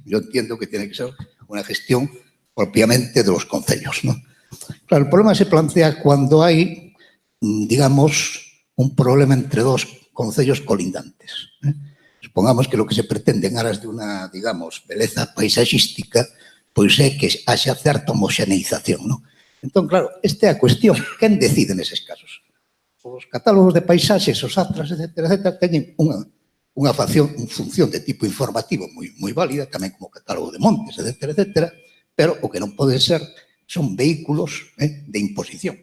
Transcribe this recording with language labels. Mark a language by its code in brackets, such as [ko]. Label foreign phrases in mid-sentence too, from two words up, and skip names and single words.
[es] Yo entiendo que tiene que ser una gestión propiamente de los concellos, ¿no? Claro, el problema se plantea cuando hay, digamos, un problema entre dos concellos colindantes. Supongamos que lo que se pretende en aras de una, digamos, [gl] beleza paisaxística, pois é que haxa certa homoxeneización, ¿no? Entón, claro, esta é a cuestión. Quen decide neses casos? Os catálogos de paisaxes, os atlas, etc., teñen unha función de tipo informativo moi válida, tamén como catálogo de montes, etc., pero o que non pode ser son vehículos de imposición.